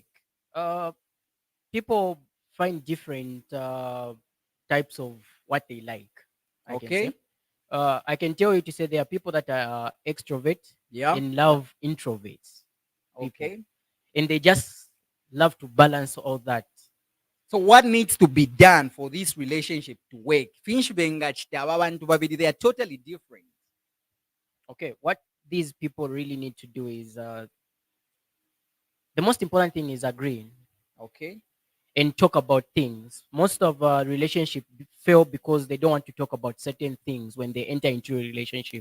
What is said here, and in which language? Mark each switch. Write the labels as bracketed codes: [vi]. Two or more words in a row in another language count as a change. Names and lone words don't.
[en] Uh, People find different types of what they like. I can say. Okay. I can tell you to say there are people that are extrovert Yeah. and love introverts, people. Okay. And they just love to balance all that. So what needs to be done for this relationship to work? [bem] Finch benga chitaba abantu babiri, [en] they are totally different. Okay, what these people really need to do is the most important thing is agreeing Okay. and talk about things. Most of relationship fail because they don't want to talk about certain things when they enter into a relationship.